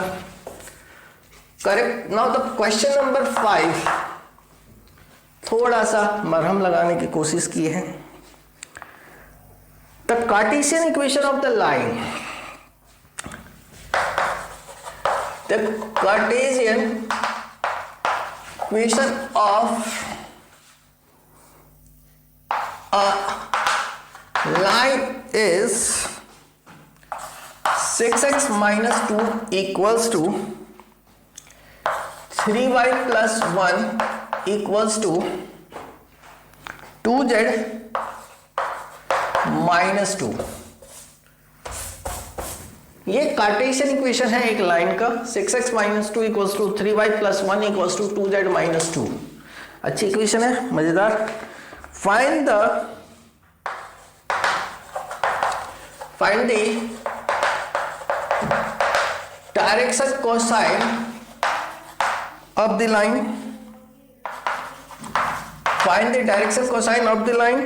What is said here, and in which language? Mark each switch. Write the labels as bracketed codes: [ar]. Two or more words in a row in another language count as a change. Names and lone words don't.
[en] correct, now the question number 5, [hi] थोड़ा सा मरहम लगाने की कोशिश की है। [en] the Cartesian equation of the line, the Cartesian equation of a line is 6x minus 2 equals to 3y plus 1 equals to 2z minus 2। [hi] ये कार्टेशियन इक्वेशन है एक लाइन का, [en] 6x minus 2 equals to 3y plus 1 equals to 2z minus 2। [hi] अच्छी इक्वेशन है, मजेदार। [en] Find the direction cosine of the line. Find the direction cosine of the line.